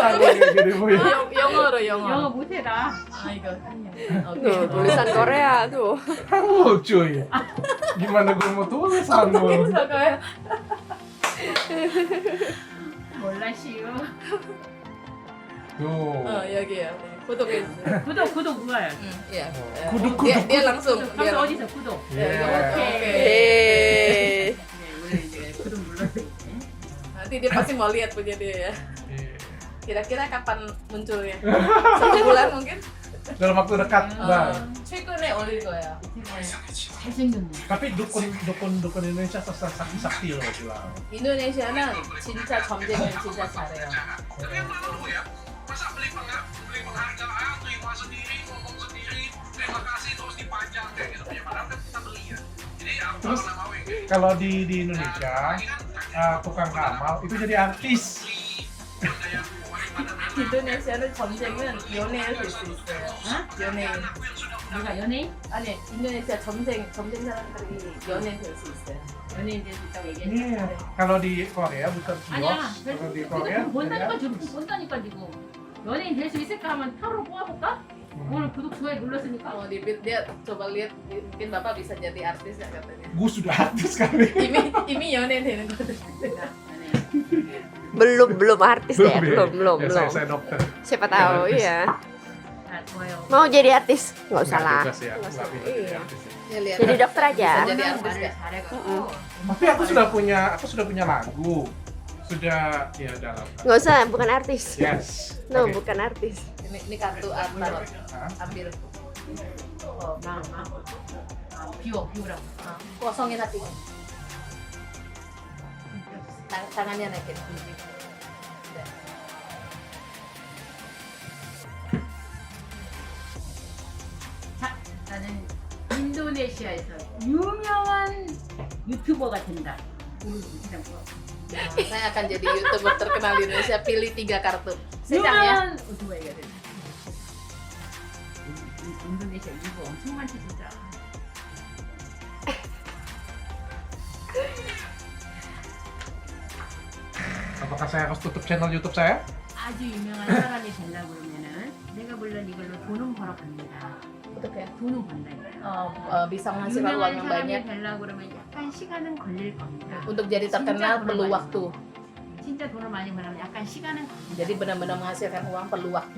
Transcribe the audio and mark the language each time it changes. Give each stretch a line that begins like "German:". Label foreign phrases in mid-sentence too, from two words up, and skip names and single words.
Indonesian: Gini Bu ya.
Korean: 영어로 영어 영어. 못해라. 아 이거
Indonesian: Tuh, tulisan Korea tuh. Hanggul cuy. Gimana gue mau tulis hanggul?
Korean: 저거요. 몰라 시우.
Indonesian: Tuh.
Korean: 여기요. 구독해주세요. 구독 눌러요.
Indonesian: Iya. Kudu. Dia langsung. 방금 어디서 구독? Iya. Hehehe.
Korean: 네, 원래 이제 구독 눌러서
Indonesian: Nanti dia pasti mau lihat punya dia ya. Iya. Kira-kira kapan munculnya? 1 bulan mungkin? Dalam waktu dekat. Nah.
Korean: 최근에 올릴 거야. 잘생겼네.
Indonesian: Tapi dukun Indonesia sakti loh bilang.
Korean: 인도네시아는 진짜 점쟁이는 진짜 잘해요.
Indonesian: Masa beli penghargaan, terima sendiri, ngomong sendiri, terima kasih terus dipajang kayak gitu. Ya padahal kan kita beli ya. Jadi terus kalau di Indonesia tukang ramal itu jadi artis.
Korean: 인도네시아는 점쟁이는 연예인일 수 있어요. 연예인. 누가 연예인? 아니 인도네시아 점쟁 사람들이 연예인 될 수 있어요. 연예인 될 수 있다고 얘기해.
Indonesian: Iya. Kalau di Korea bukan
Korean: 아니야.
Indonesian: kios. Kalau di Korea
Korean: 본다니까 지금 본다니까 지금. 연예인 될 수 있을까 하면 타로 뽑아볼까? 오늘 구독 좋아요 눌렀으니까.
Indonesian: Dia coba lihat mungkin bapak bisa jadi artis ya katanya. gue sudah artis kali. 이미 연예인 되는 거든. Belum artis ya? Belum. Ya, saya dokter. Siapa tahu, iya.
Korean: 자 좋아요.
Indonesian: Mau jadi artis? Nggak usah lah. Bebas ya. Nggak usah. Nggak bisa jadi Iya. artis ya. Ya lihat. Jadi dokter aja. Bisa jadi artis
Korean: 말을
Indonesian: ya.
Korean: 잘해가지고.
Indonesian: Tapi aku sudah punya lagu. Sudah ya dalam. Nggak usah, bukan artis. Yes. No, Oke. bukan artis. Ini kartu tarot. Hah? Ambil.
Korean: 비우라고.
Indonesian: Kosongin hati. Tangannya naikin.
Korean: 자, 나는 인도네시아에서 유명한 유튜버가 된다.
Indonesian: Saya akan jadi YouTuber terkenal di Indonesia. Pilih 3 kartu. Secang ya.
Korean: 유명한 유튜버가 된다. 인도네시아 유튜버 엄청 많지 진짜.
Indonesian: Apakah saya harus tutup channel YouTube saya?
Korean: 아주 유명한 사람이 되려고 그러면은 내가 물론 이걸로 돈은 벌어갑니다. 어떻게? 돈은 번다.
Indonesian: Bisa menghasilkan uang
Korean: 유명한
Indonesian: yang
Korean: 사람이
Indonesian: banyak.
Korean: 되려고 그러면 약간 시간은 걸릴 겁니다.
Indonesian: Untuk jadi terkenal perlu waktu.
Korean: 진짜 돈을 많이 벌면 약간 시간은
Indonesian: Jadi benar-benar menghasilkan uang perlu waktu.